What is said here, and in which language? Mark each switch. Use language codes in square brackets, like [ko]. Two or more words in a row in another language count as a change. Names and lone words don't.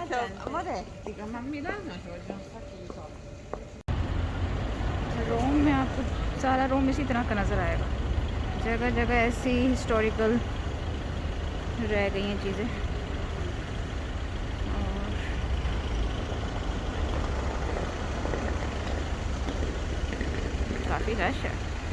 [it] dimentica, ma a Milano ci vogliono un sacco di soldi. [hi] रोम में आपको सारा रोम इसी तरह का नज़र आएगा। जगह जगह ऐसी हिस्टोरिकल रह गई हैं चीज़ें। और काफ़ी रश है।